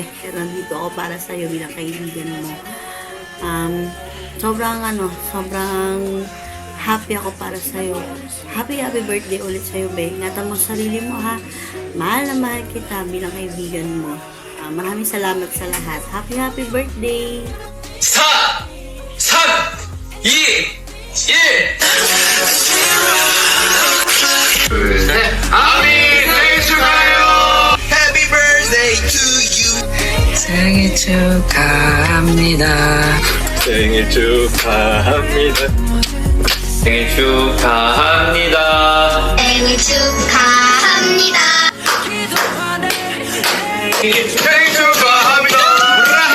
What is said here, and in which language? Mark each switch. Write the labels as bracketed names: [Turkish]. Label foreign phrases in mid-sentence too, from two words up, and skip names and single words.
[Filipino] Pero nandito ako para sa'yo bilang kaibigan mo. Sobrang happy ako para sa'yo. [English] Happy birthday [Filipino] ulit sa'yo, Be. Ingatan mo sarili mo, ha. Mahal na mahal kita bilang kaibigan mo. Maraming salamat sa lahat. [English] Happy birthday! [Korean] 4, 3, 2, 1 아미 생일 축하해요. [English] Happy birthday to you. [Korean] 생일 축하합니다. 생일 축하합니다. 생일 축하합니다. 생일 축하합니다. 생일 축하합니다. 우라해.